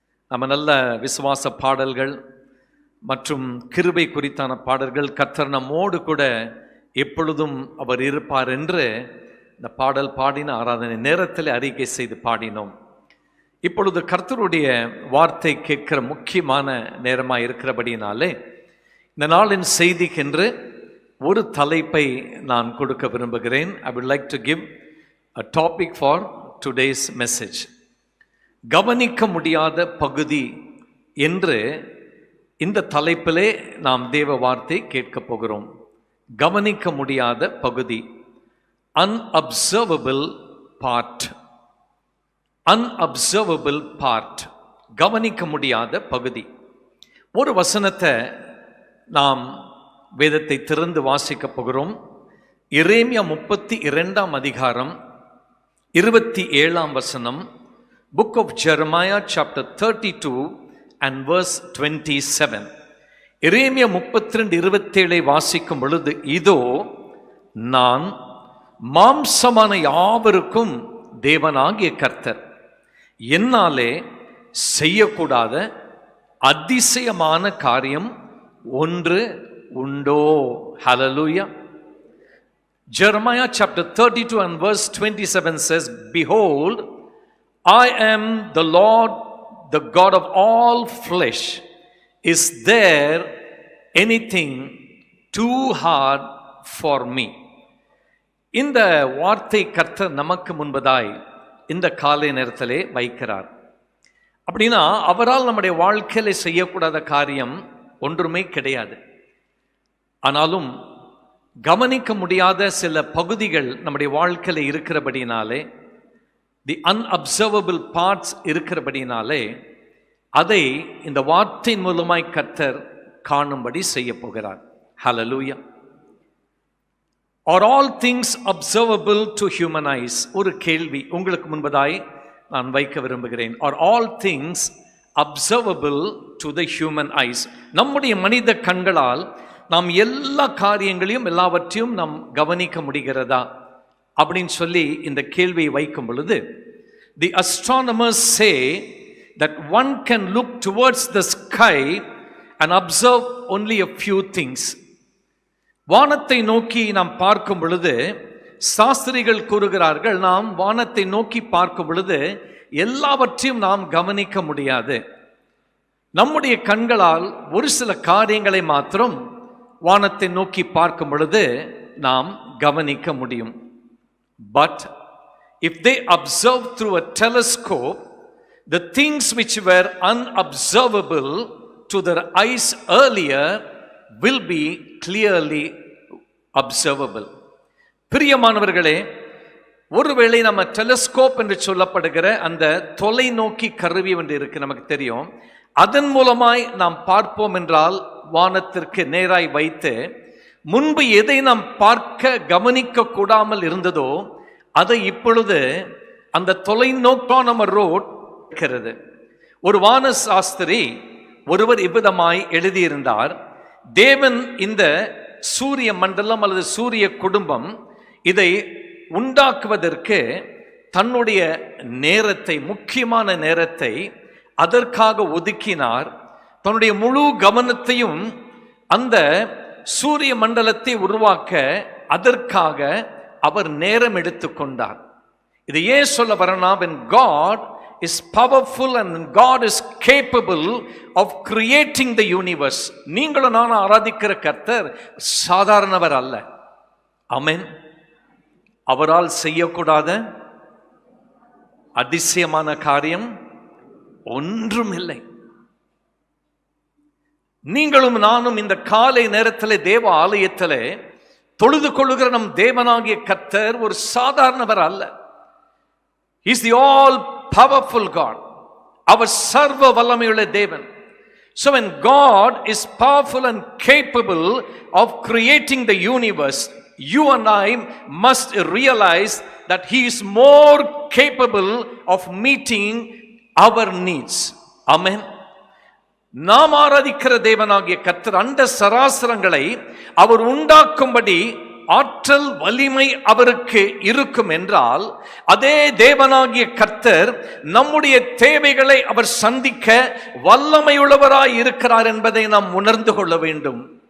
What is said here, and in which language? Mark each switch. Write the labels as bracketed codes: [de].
[ta] நம்ம நல்ல விசுவாச பாடல்கள் மற்றும் கிருபை குறித்தான பாடல்கள், கர்த்தர் நம்மோடு கூட எப்பொழுதும் அவர் இருப்பார் என்று இந்த பாடல் பாடின ஆராதனை நேரத்தில் அறிக்கை செய்து பாடினோம். இப்பொழுது கர்த்தருடைய வார்த்தை கேட்கிற முக்கியமான நேரமாக இருக்கிறபடினாலே இந்த நாளின் செய்திக்கென்று ஒரு தலைப்பை நான் கொடுக்க விரும்புகிறேன். [en] I would like to give a topic for today's message. [ta] கவனிக்க முடியாத பகுதி என்று இந்த தலைப்பிலே நாம் தேவ வார்த்தை கேட்க போகிறோம். கவனிக்க முடியாத பகுதி, [en] unobservable part. unobservable part, [ta] கவனிக்க முடியாத பகுதி. ஒரு வசனத்தை நாம் வேதத்தை திறந்து வாசிக்க போகிறோம். எரேமியா 32 அதிகாரம் 27 வசனம். [en] Book of Jeremiah chapter 32 and verse 27. [ta] எரேமியா 32:27 வாசிக்கும் பொழுது, இதோ நான் மாம்சமான யாவருக்கும் தேவனாகிய கர்த்தர், என்னாலே செய்யக்கூடாத அதிசயமான காரியம் ஒன்று உண்டோ. ஹல்லேலூயா. [en] Jeremiah chapter 32 and verse 27 says, behold, I am the Lord, the God of all flesh. Is there anything too hard for me? [ta] இந்த வார்த்தை கர்த்தர் நமக்கு முன்பதாய் இந்த காலை நேரத்திலே வைக்கிறார். அப்படின்னா அவரால் நம்முடைய வாழ்க்கையில செய்யக்கூடாத காரியம் ஒன்றுமே கிடையாது. ஆனாலும் கவனிக்க முடியாத சில பகுதிகள் நம்முடைய வாழ்க்கையில இருக்கிறபடினாலே, [en] the unobservable parts [ta] இருக்கிறபடினாலே, அதை இந்த வார்த்தையின் மூலமாய் கர்த்தர் காணும்படி செய்ய போகிறார். ஹல்லேலூயா. [en] Are all things observable to human eyes? [ta] ஒரு கேள்வி உங்களுக்கு முன்பதாய் நான் வைக்க விரும்புகிறேன். [en] Are all things observable to the human eyes? [ta] நம்முடைய மனித கண்களால் நாம் எல்லா காரியங்களையும் எல்லாவற்றையும் நாம் கவனிக்க முடிகிறதா அப்படின்னு சொல்லி இந்த கேள்வியை வைக்கும் பொழுது, [en] the astronomers say that one can look towards the sky and observe only a few things. [ta] வானத்தை நோக்கி நாம் பார்க்கும் பொழுது, சாஸ்திரிகள் கூறுகிறார்கள், நாம் வானத்தை நோக்கி பார்க்கும் பொழுது எல்லாவற்றையும் நாம் கவனிக்க முடியாது. நம்முடைய கண்களால் ஒரு சில காரியங்களை மாத்திரம் வானத்தை நோக்கி பார்க்கும் பொழுது நாம் கவனிக்க முடியும். [en] But if they observe through a telescope, the things which were unobservable to their eyes earlier will be clearly observable. [ta] பிரியமானவர்களே, ஒருவேளை நம்ம டெலஸ்கோப் என்று சொல்லப்படுகிற அந்த தொலைநோக்கி கருவி ஒன்று இருக்கு, நமக்கு தெரியும். அதன் மூலமாய் நாம் பார்ப்போம் என்றால், வானத்திற்கு நேராய் வைத்து முன்பு எதை நாம் பார்க்க கவனிக்க கூடாமல் இருந்ததோ அதை இப்பொழுது அந்த தொலைநோக்கான ரோட் இருக்கிறது. ஒரு வான சாஸ்திரி ஒருவர் இவ்விதமாய் எழுதியிருந்தார், தேவன் இந்த சூரிய மண்டலம் அல்லது சூரிய குடும்பம் இதை உண்டாக்குவதற்கு தன்னுடைய நேரத்தை, முக்கியமான நேரத்தை அதற்காக ஒதுக்கினார். தன்னுடைய முழு கவனத்தையும் அந்த சூரிய மண்டலத்தை உருவாக்க அதற்காக அவர் நேரம் எடுத்துக்கொண்டார். இது ஏன் சொல்ல வரனா, [en] when God is powerful and God is capable of creating the universe. [ta] நீங்களும் நான் ஆராதிக்கிற கர்த்தர் சாதாரணவர் அல்ல. ஆமென். அவரால் செய்யக்கூடாத அதிசயமான காரியம் ஒன்றும் இல்லை. நீங்களும் நானும் இந்த காலை நேரத்தில் தேவ ஆலயத்தில் தொழுது கொள்ளுகிற நம் தேவனாகிய கர்த்தர் ஒரு சாதாரணவர் அல்ல. [en] He is the all powerful God. [ta] அவர் சர்வ வல்லமையுள்ள தேவன். [en] So when God is powerful and capable of creating the universe, you and I must realize that He is more capable of meeting our needs. Amen. [ta] நாம் ஆராதிக்கிற தேவனாகிய கர்த்தர் அண்ட சராசரங்களை அவர் உண்டாக்கும்படி ஆற்றல் வலிமை அவருக்கு இருக்கும் என்றால், அதே தேவனாகிய கர்த்தர் நம்முடைய தேவைகளை அவர் சந்திக்க வல்லமையுள்ளவராய் இருக்கிறார் என்பதை நாம் உணர்ந்து கொள்ள வேண்டும்.